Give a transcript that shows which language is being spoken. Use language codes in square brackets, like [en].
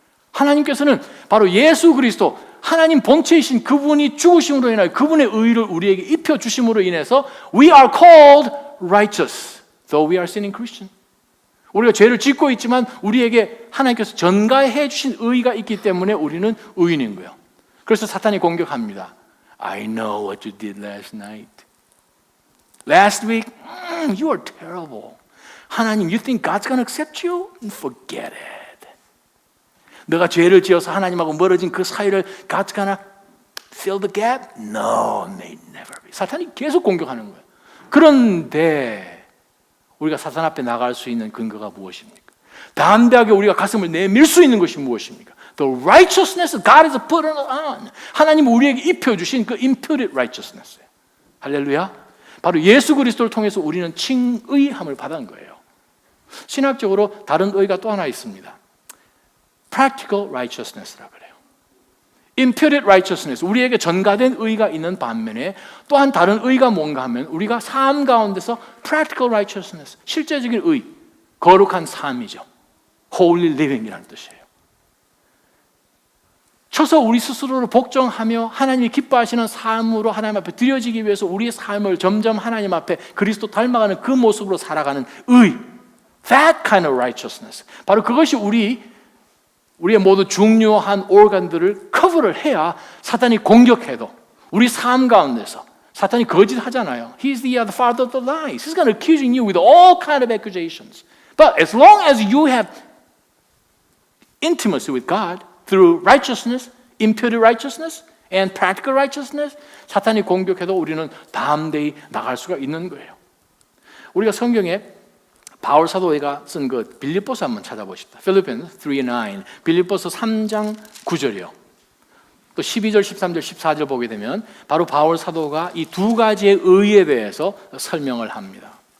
[ko] 하나님께서는 바로 예수 그리스도 하나님 본체이신 그분이 죽으심으로 인하여 그분의 의를 우리에게 입혀주심으로 인해서 [en] We are called righteous though we are sinning Christian. [ko] 우리가 죄를 짓고 있지만 우리에게 하나님께서 전가해 주신 의가 있기 때문에 우리는 의인인 거예요. 그래서 사탄이 공격합니다. [en] I know what you did last night. Last week, you are terrible. [ko] 하나님, [en] you think God's going to accept you? Forget it. [ko] 너가 죄를 지어서 하나님하고 멀어진 그 사이를 [en] God's going to fill the gap? No, may never be. [ko] 사탄이 계속 공격하는 거예요. 그런데 우리가 사탄 앞에 나갈 수 있는 근거가 무엇입니까? 담대하게 우리가 가슴을 내밀 수 있는 것이 무엇입니까? [en] The righteousness God has put on. [ko] 하나님 우리에게 입혀주신 그 imputed righteousness예요. 할렐루야. 바로 예수 그리스도를 통해서 우리는 칭의함을 받은 거예요. 신학적으로 다른 의가 또 하나 있습니다. Practical righteousness라고 그래요. Imputed righteousness, 우리에게 전가된 의가 있는 반면에 또한 다른 의가 뭔가 하면 우리가 삶 가운데서 practical righteousness, 실제적인 의, 거룩한 삶이죠. Holy living이라는 뜻이에요. 쳐서 우리 스스로를 복종하며 하나님이 기뻐하시는 삶으로 하나님 앞에 드려지기 위해서 우리의 삶을 점점 하나님 앞에 그리스도 닮아가는 그 모습으로 살아가는 의, [en] that kind of righteousness, [ko] 바로 그것이 우리의 모두 중요한 organ들을 커버를 해야 사탄이 공격해도 우리 삶 가운데서 사탄이 거짓하잖아요. [en] He's the father of the lies. He's going to accuse you with all kind of accusations. But as long as you have intimacy with God through righteousness, imputed righteousness, and practical righteousness, [ko] 사탄이 공격해도 우리는 담대히 나갈 수가 있는 거예요. 우리가 성경에 바울 사도가 쓴 그 빌립보서 한번 찾아보십시다. Philippians 3:9, 빌립보서 3장 9절이요. 또 12절, 13절, 14절 보게 되면 바로 바울 사도가 이 두 가지의 의에 대해서 설명을 합니다.